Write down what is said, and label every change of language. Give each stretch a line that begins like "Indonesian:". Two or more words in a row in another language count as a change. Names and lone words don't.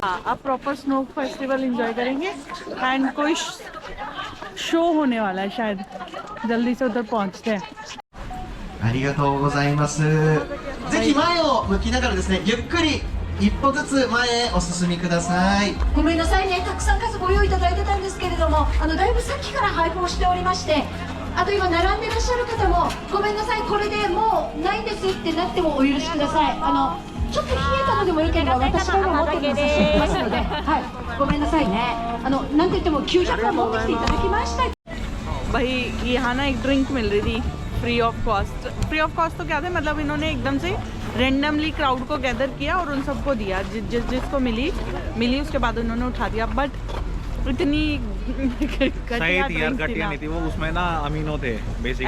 Hindi: हाँ अब
English: proper snow festival enjoy
Hindi: करेंगे, एंड कोई शो होने वाला है शायद, जल्दी से उधर पहुंचते हैं।
Japanese: ありがとうございます。ぜひ前を向きながらですね、ゆっくり一歩ずつ前へお進みください。ごめんなさいね、たくさん数ご用意いただいてたんですけれども、だいぶさっきから配布をしておりまして、あと今並んでらっしゃる方もごめんなさい、これでもうないんですってなってもお許しください。ちょっと冷えたのでもよければ私が今持ってるの差し上げますので、はい、ごめんなさいね。なんといっても900円持ってきていただきました。
Hindi: भाई यहाँ ना एक ड्रिंक मिल रही थी
English: free of cost. free of cost
Hindi: तो क्या थे, मतलब इन्होंने एकदम से
English: randomly crowd
Hindi: को गैदर किया और उन सबको दिया, जिसको मिली उसके बाद उन्होंने उठा दिया। बट इतनी सही थी यार, घटिया नहीं थी वो, उसमें ना अमीनो थे बेसिकली,